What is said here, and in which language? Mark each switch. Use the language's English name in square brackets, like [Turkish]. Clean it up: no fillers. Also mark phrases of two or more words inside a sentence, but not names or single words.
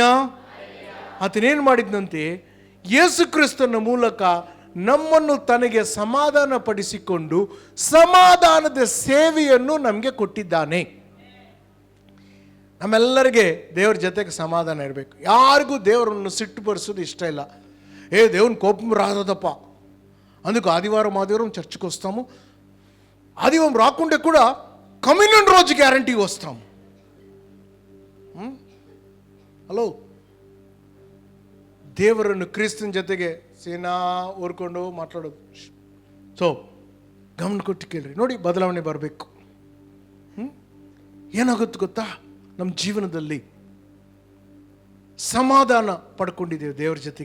[Kannada] ಆತನೇನು ಮಾಡಿದ್ನಂತೆ, ಯೇಸು ಕ್ರಿಸ್ತನ ಮೂಲಕ ನಮ್ಮನ್ನು ತನಗೆ ಸಮಾಧಾನ ಪಡಿಸಿಕೊಂಡು ಸಮಾಧಾನದ ಸೇವೆಯನ್ನು ನಮಗೆ ಕೊಟ್ಟಿದ್ದಾನೆ. ನಮ್ಮೆಲ್ಲರಿಗೆ ದೇವ್ರ ಜೊತೆಗೆ ಸಮಾಧಾನ ಇರಬೇಕು. ಯಾರಿಗೂ ದೇವರನ್ನು ಸಿಟ್ಟು ಬರೆಸೋದು ఇష్ట ಇಲ್ಲ. [Telugu] దేవుని కోపం రాదప్ప, అందుకు ఆదివారం చర్చికి వస్తాము. ఆదివారం రాకుంటే కూడా కమ్యూనియన్ రోజు గ్యారంటీగా వస్తాము. [Kannada] ಹಲೋ, ದೇವರನ್ನು ಕ್ರಿಸ್ತನ ಜೊತೆಗೆ ಸೇನಾ ಓರ್ಕೊಂಡು ಮಾತಾಡೋದು. ಸೊ ಗಮನ ಕೊಟ್ಟು ಕೇಳ್ರಿ, ನೋಡಿ, ಬದಲಾವಣೆ ಬರಬೇಕು. ಏನಾಗುತ್ತೆ ಗೊತ್ತಾ, ನಮ್ಮ ಜೀವನದಲ್ಲಿ ಸಮಾಧಾನ ಪಡ್ಕೊಂಡಿದ್ದೇವೆ ದೇವರ ಜೊತೆಗೆ.